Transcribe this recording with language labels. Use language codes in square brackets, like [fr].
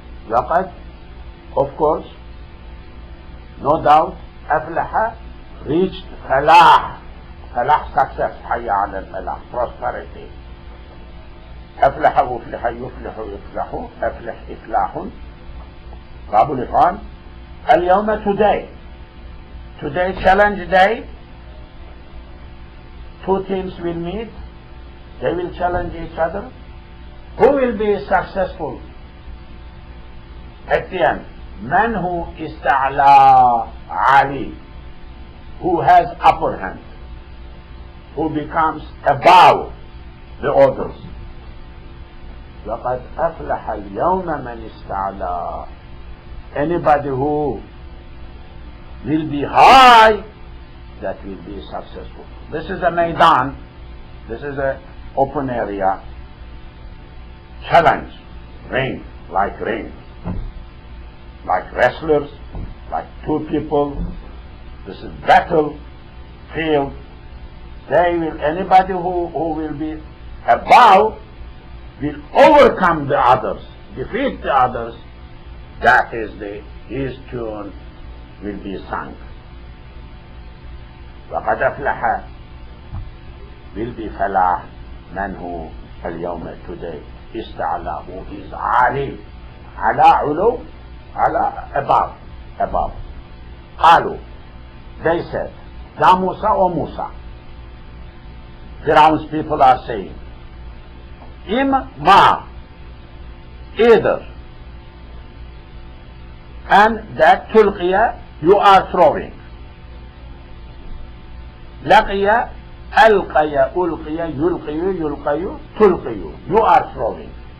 [ar] وقد, [en] of course, no doubt, أفلح reached فلاح. فلاح, success. [ar] حي على الفلاح, [en] prosperity. [ar] أفلح وفلح يفلح يفلح. أفلح إفلاح. باب الإفعال. اليوم, [en] today challenge day. Two teams will meet. They will challenge each other. Who will be successful at the end? Man who ista'la Ali, who has upper hand, who becomes above the others. [ar] لقد أفلح اليوم من استعلى. [en] Anybody who will be high, that will be successful. This is a maidan. This is an open area. Challenge, ring, like wrestlers, like two people. This is battle field. Anybody who will be above will overcome the others, defeat the others. That is his tune will be sung. [ar] وقد أفلح [en] will be [ar] فلاح من هو اليوم [en] today. [ar] استعلى, [en] who is [ar] عالي, على علو, على [en] above. [ar] قالوا, [en] they said, [ar] يا موسى وموسى, [en] Firaun's people are saying. Imma, either. And that tulqiya, you are throwing. Laqiya, alqaya, ulqiya, yulqiyu, yulqayu, tulqiyu. You are throwing.